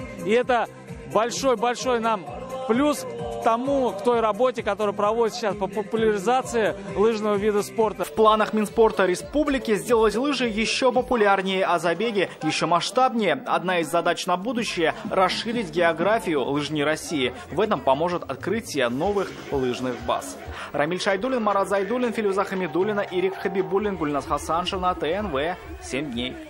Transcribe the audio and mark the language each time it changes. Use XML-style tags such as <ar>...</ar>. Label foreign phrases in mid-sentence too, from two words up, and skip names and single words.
<ru>И это большой нам плюс к тому, к той работе, которая проводится сейчас по популяризации лыжного вида спорта. В планах Минспорта Республики сделать лыжи еще популярнее, а забеги еще масштабнее. Одна из задач на будущее – расширить географию лыжни России. В этом поможет открытие новых лыжных баз. Рамиль Шайдуллин, Марат Зайдуллин, Филюза Хамидуллина, Ирик Хабибуллин, Гульназ Хасаншина, ТНВ, 7 дней.</ru>